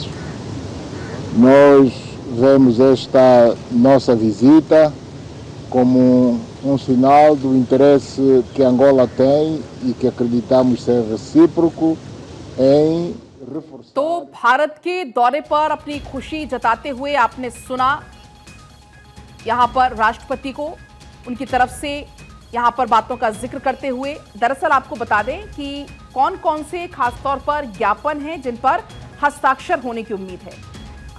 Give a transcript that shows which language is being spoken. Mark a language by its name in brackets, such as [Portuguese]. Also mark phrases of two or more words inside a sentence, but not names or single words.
[Portuguese] Nós vemos esta nossa visita como sinal do interesse que Angola tem e que acreditamos ser recíproco em reforçar। [Hindi] तो भारत के दौरे पर अपनी खुशी जताते हुए आपने सुना यहां पर राष्ट्रपति को उनकी तरफ से यहां पर बातों का जिक्र करते हुए। दरअसल आपको बता दें कि कौन कौन से खासतौर पर ज्ञापन हैं जिन पर हस्ताक्षर होने की उम्मीद है।